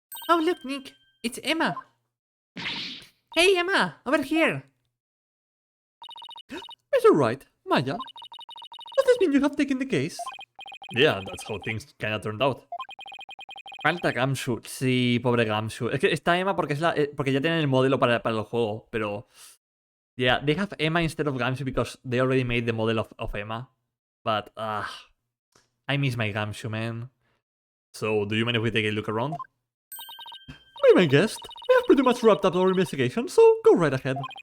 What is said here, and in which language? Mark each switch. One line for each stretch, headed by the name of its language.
English: Oh, look, Nick, it's Emma. Hey, Emma, over here. It's alright, Maya. Does this mean you have taken the case? Yeah, that's how things kinda turned out.
Spanish: Falta Gamshoot. Sí, pobre Gamshoot. Es que está Emma porque, porque ya tienen el modelo para el juego, pero
English: Yeah, they have Emma instead of Gamshu because they already made the model of Emma. But, I miss my Gamshu, man. So, do you mind if we take a look around? Be my guest. We have pretty much wrapped up our investigation, so go right ahead.